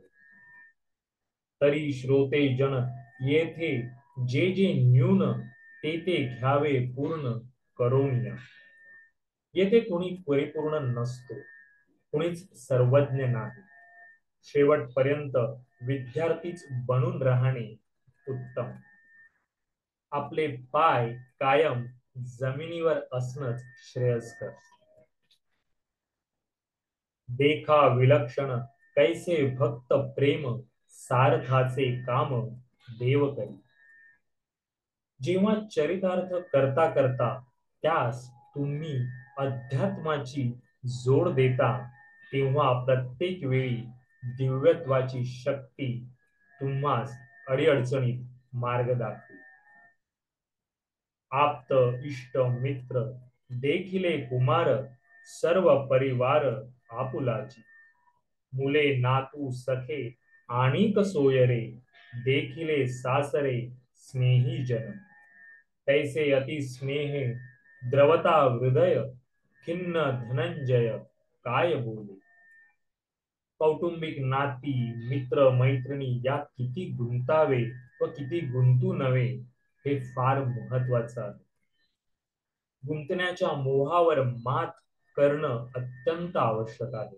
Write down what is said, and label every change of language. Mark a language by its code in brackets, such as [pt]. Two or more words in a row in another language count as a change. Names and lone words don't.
[mr] तरी श्रोते जन येथे जे जे न्यून, ते ते घ्यावे पूर्ण करोनिया. येथे कोणी परिपूर्ण नसतो, कोणीच सर्वज्ञ नाही. शेवटपर्यंत विद्यार्थीच बनून राहणे उत्तम. आपले पाय कायम जमिनीवर असणंच श्रेयस्कर. देखा विलक्षण कैसे भक्त प्रेम, सारथाचे काम देव करी. जेव्हा चरितार्थ करता करता त्यास तुम्ही अध्यात्माची जोड देता, तेव्हा प्रत्येक वेळी दिव्यत्वाची शक्ती तुम्हास अडीअडचणीत मार्ग दाखवी. आप्त इष्ट मित्र देखिले कुमार, सर्व परिवार आपुलाची. मुले नातू सखे आणिक सोयरे, देखिले सासरे स्नेही जन. तैसे अति स्नेह द्रवता हृदय, खिन्न धनंजय काय बोले. कौटुंबिक नाती मित्र मैत्रिणी यात किती गुंतावे व किती गुंतू नये, हे फार महत्वाचं आहे. गुंतण्याच्या मोहावर मात करणं अत्यंत आवश्यक आहे.